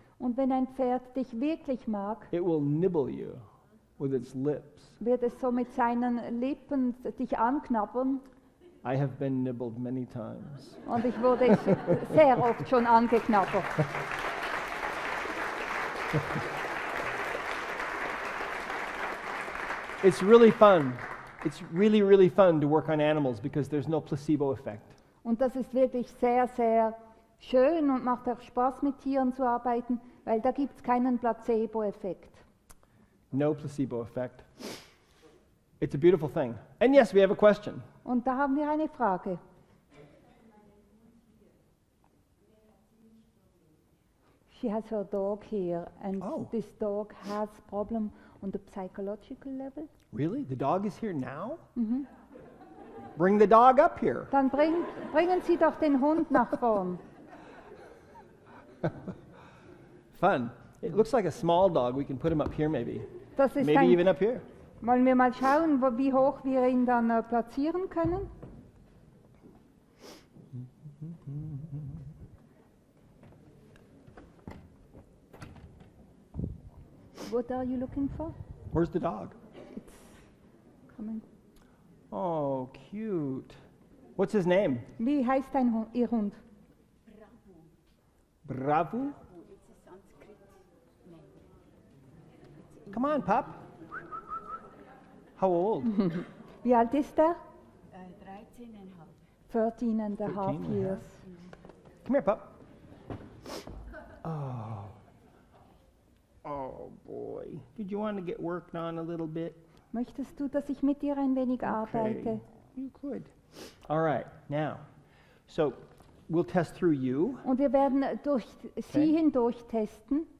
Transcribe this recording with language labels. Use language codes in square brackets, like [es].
[de] Und wenn ein Pferd dich wirklich mag, [en] it will nibble you with its lips. [de] wird es so mit seinen Lippen dich anknabbern. [en] I have been nibbled many times. [de] Und ich wurde sehr oft schon angeknabbert. [en] It's really fun. It's really, really fun to work on animals because there's no placebo effect. [de] Und das ist wirklich sehr, sehr schön und macht auch Spaß, mit Tieren zu arbeiten, weil da gibt es keinen Placebo-Effekt. [en] No placebo effect. It's a beautiful thing. And yes, we have a question. [de] Und da haben wir eine Frage. [en] She has her dog here and Oh. this dog has problem on the psychological level. Really? The dog is here now? Bring the dog up here. [de] Dann bringen Sie doch den Hund nach vorn. [en] Fun. It looks like a small dog. We can put him up here maybe. [de] Das ist [en] Maybe even [de] ein, [en] up here. [de] wollen wir mal schauen, wie hoch wir ihn dann platzieren können? [en] What are you looking for? Where's the dog? It's coming. Oh, cute. What's his name? [de] Wie heißt Ihr Hund? [en] Bravo? Come on, pup. How old? [de] Wie alt ist er? 13,5. [en] 13 and a half 13 and a years. Come here, pup. Oh. Oh, boy. Did you want to get worked on a little bit? [de] Möchtest du, dass ich mit dir ein wenig arbeite? [en] Okay. You could. All right. Now, so we'll test through you. [de] Und wir werden durch Sie hindurch testen.